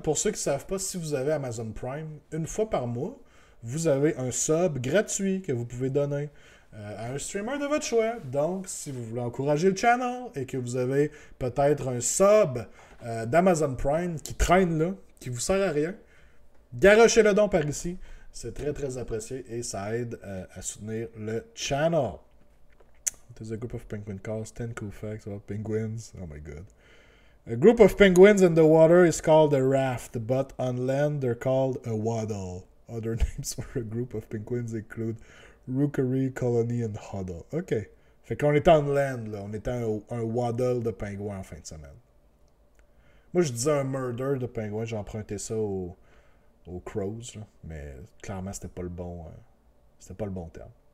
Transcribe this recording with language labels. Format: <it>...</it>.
<fr>Pour ceux qui ne savent pas, si vous avez Amazon Prime, une fois par mois, vous avez un sub gratuit que vous pouvez donner à un streamer de votre choix. Donc, si vous voulez encourager le channel et que vous avez peut-être un sub d'Amazon Prime qui traîne là, qui vous sert à rien, garochez le don par ici. C'est très très apprécié et ça aide à soutenir le channel.</fr> <en>There's a group of penguin calls, 10 cool facts about penguins. Oh my god. A group of penguins in the water is called a raft, but on land they're called a waddle. Other names for a group of penguins include rookery, colony, and huddle. OK.</en> <fr>Fait qu'on était</fr> <en>on land,</en> <fr>là. On était un waddle de pingouins en fin de semaine. Moi, je disais un murder de pingouins. J'ai emprunté ça aux crows, là. Mais clairement, c'était pas le bon terme.</fr>